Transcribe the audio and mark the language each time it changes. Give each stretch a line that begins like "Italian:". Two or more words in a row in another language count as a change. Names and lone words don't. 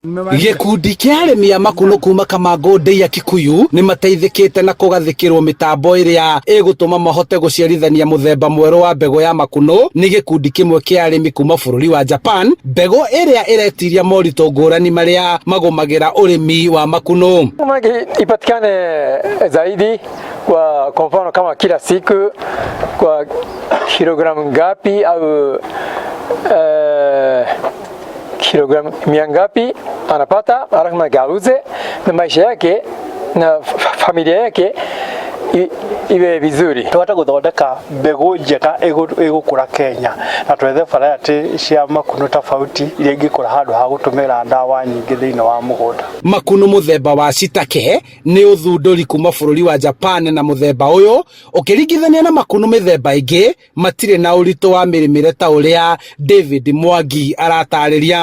Kikuyu: Gikundi kia arimi a Makunũ kuma Kamango Ndeiya Kikuyu ni mateithikite na kugathikirwo mitambo iria igutuma mahote guciarithania muthemba mweru wa mbegu ya Makunũ ni gikundi kimwe kia arimi kuma bururi wa Japan, mbegu iria iretiria morito ngurani maria magumagira urimi wa Makunũ.
Swahili: Ipatikane zaidi kwa mfano kama kila siku kwa kilogramu ngapi au kilogramu mia ngapi anapata, alafu magauze na maisha yake na familia yake iwe vizuri.
Kikuyu: Twata guthondeka mbegu njega igukura Kenya na twethe variety cia Makunũ tofauti iria ingikura handu ha gutumira ndawa nyingi thiini wa mugunda. Makunũ muthemba wa shitake ni uthunduri kuma bururi wa Japan, na muthemba uyu ukiringithania na Makunũ mithemba ingi matire na urito wa mirimire ta uria David Mwangi aratariria.